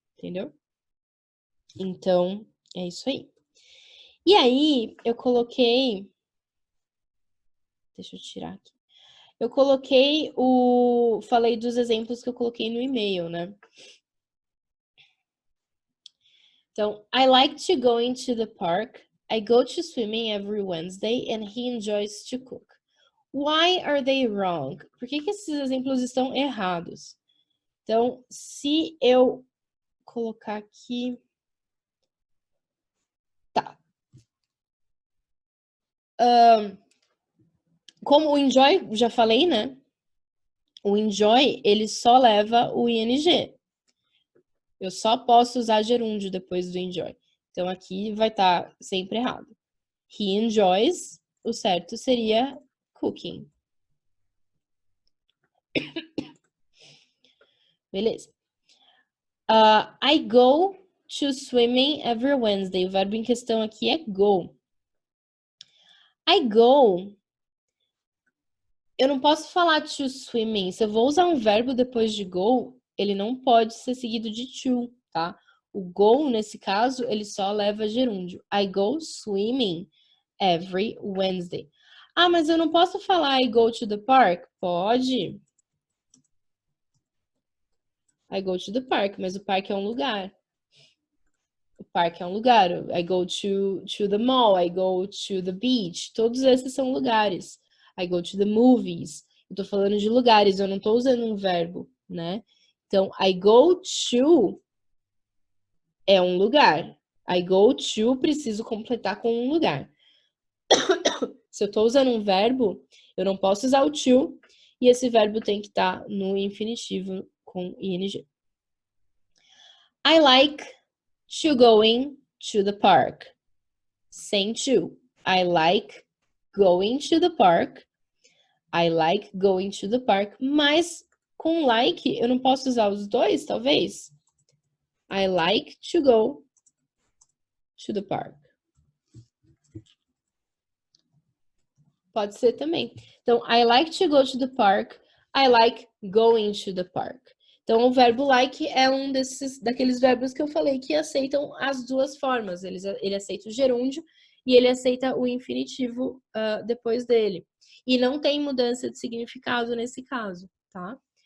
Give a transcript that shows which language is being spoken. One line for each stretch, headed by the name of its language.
Portuguese: Entendeu? Então, é isso aí. E aí, eu coloquei... Deixa eu tirar aqui. Eu coloquei Falei dos exemplos que eu coloquei no e-mail, né? Então,
English: I like to go into the park. I go to swimming every Wednesday and he enjoys to cook. Why are they wrong?
Portuguese: Por que esses exemplos estão errados? Então, se eu colocar aqui... Tá. Como o enjoy, já falei, né? O enjoy, ele só leva o ing. Eu só posso usar gerúndio depois do enjoy. Então, aqui vai estar sempre errado.
English: He enjoys,
Portuguese: o certo seria
English: cooking.
Portuguese: Beleza.
English: I go to swimming every Wednesday.
Portuguese: O verbo em questão aqui é go. I go. Eu não posso falar
English: to swimming.
Portuguese: Se eu vou usar um verbo depois de go, ele não pode ser seguido de to, tá? O go, nesse caso, ele só leva gerúndio.
English: I go swimming every Wednesday.
Portuguese: Ah, mas eu não posso falar
English: I go to the park?
Portuguese: Pode.
English: I go to the park,
Portuguese: mas o parque é um lugar. O parque é um lugar.
English: I go to the mall, I go to the beach.
Portuguese: Todos esses são lugares.
English: I go to the movies.
Portuguese: Eu tô falando de lugares, eu não tô usando um verbo, né? Então,
English: I go to
Portuguese: é um lugar.
English: I go to,
Portuguese: preciso completar com um lugar. Se eu tô usando um verbo, eu não posso usar o to, e esse verbo tem que estar no infinitivo com ing.
English: I like to going to the park.
Portuguese: Sem
English: to. I like going to the park. I like going to the park.
Portuguese: Mas com like, eu não posso usar os dois, talvez?
English: I like to go to the park.
Portuguese: Pode ser também. Então,
English: I like to go to the park. I like going to the park.
Portuguese: Então, o verbo like é um daqueles verbos que eu falei que aceitam as duas formas. Ele aceita o gerúndio e ele aceita o infinitivo depois dele. E não tem mudança de significado nesse caso, tá?